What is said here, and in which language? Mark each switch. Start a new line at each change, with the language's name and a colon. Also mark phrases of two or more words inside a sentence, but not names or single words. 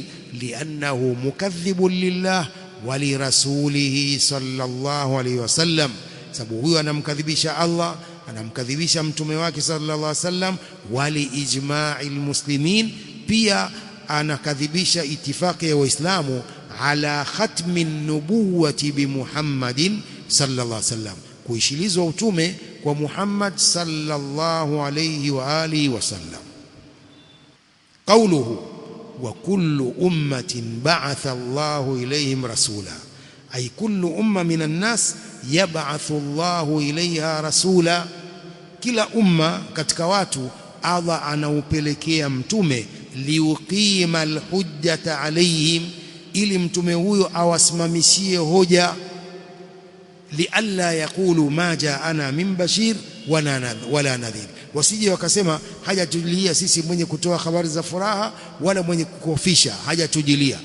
Arabic: لأنه مكذب لله ولرسوله صلى الله عليه وسلم,
Swahili: sababu huyo anamkadhibisha Allah, anamkadhibisha mtume wake
Arabic: صلى الله عليه وسلم. ولإجماع المسلمين,
Swahili: pia anakadhibisha itifaki ya Waislamu
Arabic: على ختم النبوة بمحمد صلى الله عليه وسلم,
Swahili: kuishilizwa utume kwa Muhammad
Arabic: صلى الله عليه وعلى آله وسلم. قوله وكل أمة بعث الله إليهم رسولا أي كل أمة من الناس يبعث الله إليها رسولا,
Swahili: kila umma katika watu Allah anaupelekea mtume.
Arabic: ليقيم الحجة عليهم,
Swahili: ili mtume huyo awasimamishie hoja.
Arabic: لئلا يقولوا ما جاءنا من بشير ولا نذير,
Swahili: Wasije wakasema hajatujilia sisi mwenye kutoa habari za furaha wala mwenye kukofisha, hajatujilia.